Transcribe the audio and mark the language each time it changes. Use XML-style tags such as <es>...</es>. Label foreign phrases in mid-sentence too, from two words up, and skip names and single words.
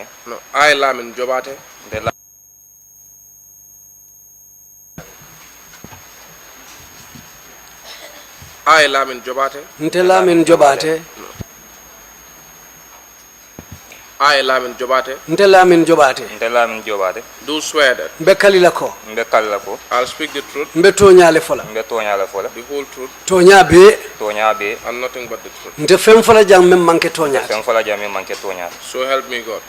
<en>No, I, Lamin Jobateh. I, Lamin Jobateh. Lamin Jobateh. I, Lamin Jobateh. Lamin Jobateh. Lamin Jobateh. Do swear that</en> <man>Bekalilako.</man> <en>I'll speak the truth,</en> <man>Mbetonyale fola.</man> <en>the whole truth,</en> <man>Tonya be.</man> <en>and nothing but the truth.</en> <man>Fem fola jang mem manke tonya.</man> <en>So help me God.</en>